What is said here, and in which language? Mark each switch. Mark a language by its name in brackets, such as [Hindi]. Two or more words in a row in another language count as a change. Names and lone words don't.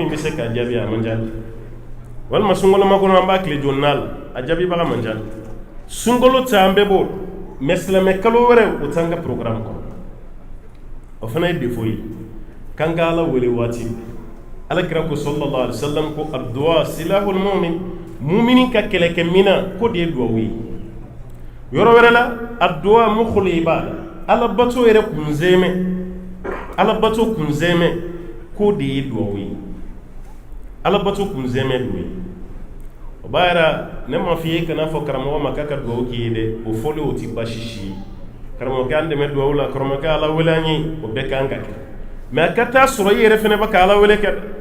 [Bambara] bɛ se k'a jaabi a man ca walima sunkalo makɔnɔ an b'a tile joli n'a la a jaabibaga man ca sunkalo ta an bɛɛ b'o mais silamɛ kalo wɛrɛ o t'an ka programme kɔnɔ o fana ye défaut ye k'an ka ala wele waati ala kira ko [Arabic] صلى الله عليه وسلم [Bambara] ko [Arabic] الدعاء سلاح المؤمن [Bambara] mumini ka kɛlɛkɛ mina ko de ye duwawu ye yɔrɔ wɛrɛ la [Arabic] الدعاء مخ العبادة [Bambara] ala bato yɛrɛ kunzɛmɛ ko de ye duwawu ye ala bato kunzɛmɛ do ye o b'a yɛrɛ ne ma f'i ye kana fɔ karamɔgɔ ma k'a ka duwawu k'i ye dɛ o fɔli o tɛ baasi si ye karamɔgɔkɛ an dɛmɛ duwawu la karamɔgɔkɛ ala wele an ye o bɛɛ kan ka kɛ mais a ka taa sɔrɔ i yɛrɛ fana bɛ ka ala wele kɛ